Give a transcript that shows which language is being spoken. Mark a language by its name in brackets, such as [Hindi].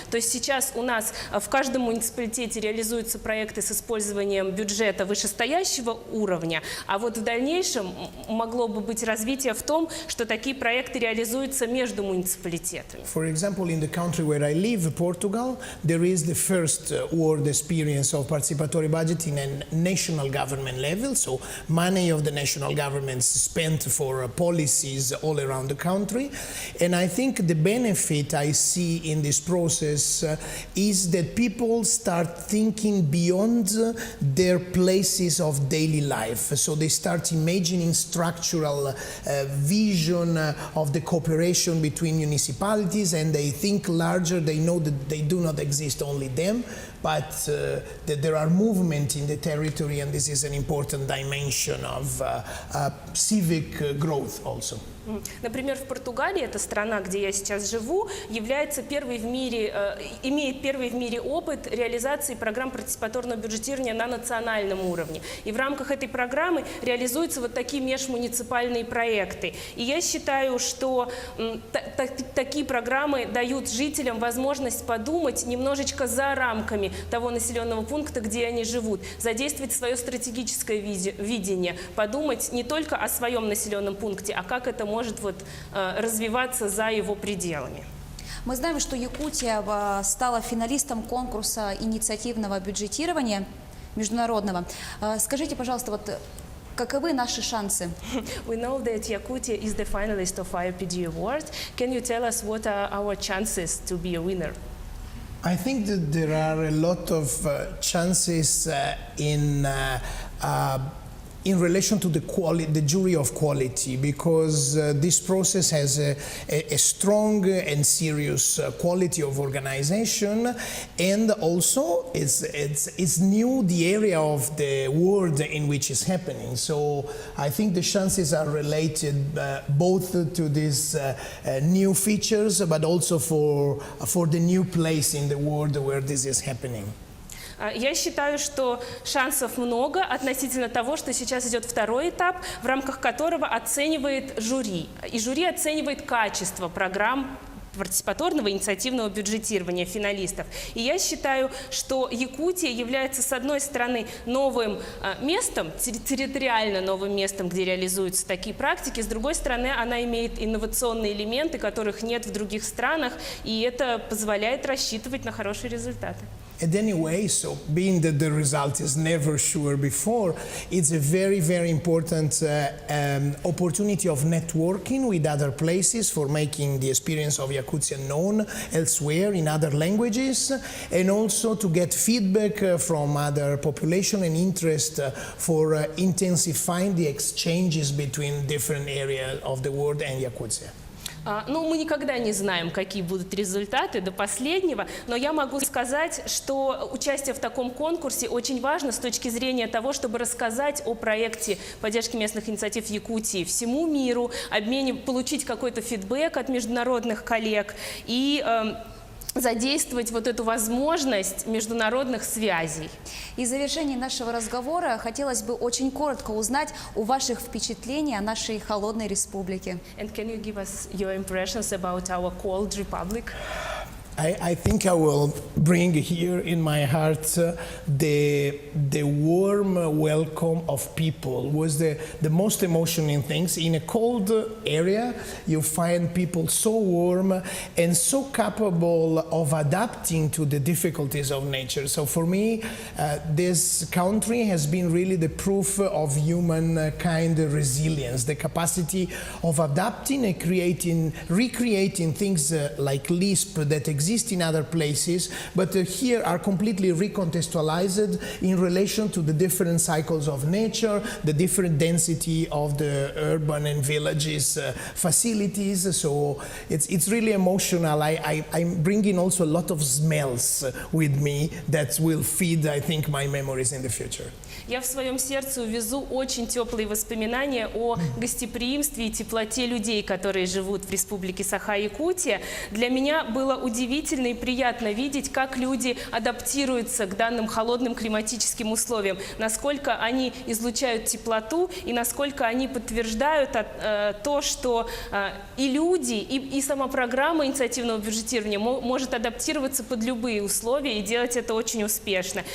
[Russian] То есть сейчас у нас в каждом муниципалитете реализуются проекты с использованием бюджета вышестоящего уровня, а вот в дальнейшем могло бы быть развитие в том, что такие проекты реализуются между муниципалитетами. [English] For example, in the country where I live, Portugal, there is the first world experience of participatory budgeting at national government level. So money of the national governments spent for policy places all around the country. And I think the benefit I see in this process is that people start thinking beyond their places of daily life. So they start imagining structural vision of the cooperation between municipalities, and they think larger. They know that they do not exist only them, but that there are movements in the territory, and this is an important dimension of civic growth also. [Russian] Например, в Португалии, это страна, где я сейчас живу, является первой в мире, имеет первый в мире опыт реализации программ партиципаторного бюджетирования на национальном уровне. И в рамках этой программы реализуются вот такие межмуниципальные проекты. И я считаю, что такие программы дают жителям возможность подумать немножечко за рамками того населенного пункта, где они живут, задействовать свое стратегическое видение, подумать не только о своем населенном пункте, а как это может развиваться за его пределами. Мы знаем, что Якутия стала финалистом конкурса инициативного бюджетирования международного. Скажите, пожалуйста, вот каковы наши шансы? [English] We know that Yakutia is the finalist of IPD Award. Can you tell us what are our chances to be a winner? I think that there are a lot of chances in relation to the jury of quality, because this process has a strong and serious quality of organization, and also it's new the area of the world in which it's happening. So I think the chances are related both to these new features, but also for the new place in the world where this is happening. [Russian] Я считаю, что шансов много относительно того, что сейчас идет второй этап, в рамках которого оценивает жюри. И жюри оценивает качество программ партиципаторного инициативного бюджетирования финалистов. И я считаю, что Якутия является, с одной стороны, новым местом, территориально новым местом, где реализуются такие практики, с другой стороны, она имеет инновационные элементы, которых нет в других странах, и это позволяет рассчитывать на хорошие результаты. [English] And anyway, so being that the result is never sure before, it's a very, very important opportunity of networking with other places for making the experience of Yakutia known elsewhere in other languages, and also to get feedback from other population and interest for intensifying the exchanges between different areas of the world and Yakutia. [Russian] Ну, мы никогда не знаем, какие будут результаты до последнего, но я могу сказать, что участие в таком конкурсе очень важно с точки зрения того, чтобы рассказать о проекте поддержки местных инициатив Якутии всему миру, получить какой-то фидбэк от международных коллег и задействовать вот эту возможность международных связей. И в завершении нашего разговора хотелось бы очень коротко узнать о ваших впечатлениях о нашей холодной республике. [English] And can you give us your impressions about our cold republic? I think I will bring here in my heart the warm welcome of people was the most emotional things. In a cold area, you find people so warm and so capable of adapting to the difficulties of nature. So for me, this country has been really the proof of humankind resilience, the capacity of adapting and recreating things like Lisp that exist in other places, but here are completely recontextualized in relation to the different cycles of nature, the different density of the urban and villages facilities. So it's really emotional. I'm bringing also a lot of smells with me that will feed, I think, my memories in the future. [Russian] Я в своем сердце увезу очень теплые воспоминания о гостеприимстве и теплоте людей, которые живут в республике Саха-Якутия. Для меня было удивительно и приятно видеть, как люди адаптируются к данным холодным климатическим условиям, насколько они излучают теплоту и насколько они подтверждают то, что и люди, и сама программа инициативного бюджетирования может адаптироваться под любые условия и делать это очень успешно.